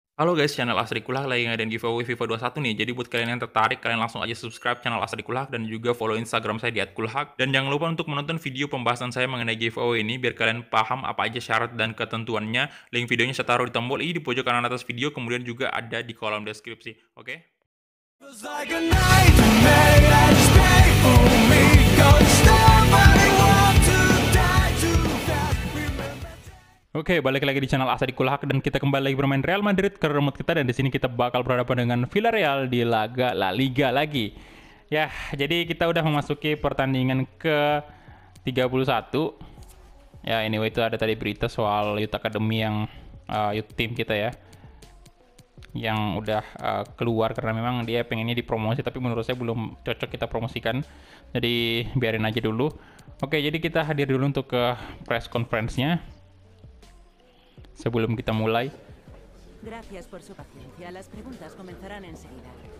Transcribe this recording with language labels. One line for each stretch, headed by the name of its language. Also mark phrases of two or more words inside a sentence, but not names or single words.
Indonesian: Halo guys, channel Asri Kulak lagi ngadain giveaway FIFA 21 nih. Jadi buat kalian yang tertarik, kalian langsung aja subscribe channel Asri Kulak dan juga follow Instagram saya di @kulhak. Dan jangan lupa untuk menonton video pembahasan saya mengenai giveaway ini biar kalian paham apa aja syarat dan ketentuannya. Link videonya saya taruh di tombol i di pojok kanan atas video, kemudian juga ada di kolom deskripsi. Oke?
English: Feels like a nightmare that's painful me. Gonna stop, but I want to die too fast. Remember.
Indonesian: Oke, balik lagi di channel Asadi Kulhak dan kita kembali lagi bermain Real Madrid ke remote kita, dan di sini kita bakal berhadapan dengan Villarreal di laga La Liga lagi. Ya, jadi kita udah memasuki pertandingan ke 31. Ya, anyway itu ada tadi berita soal
English: Youth Academy
Indonesian: yang
English: youth team
Indonesian: kita ya, yang udah keluar karena memang dia pengennya dipromosi, tapi menurut saya belum cocok kita promosikan, jadi biarin aja dulu. Oke, jadi kita hadir dulu untuk ke
English: press conference-
Indonesian: nya sebelum kita mulai.
Spanish: Gracias por su paciencia. Las preguntas comenzarán enseguida.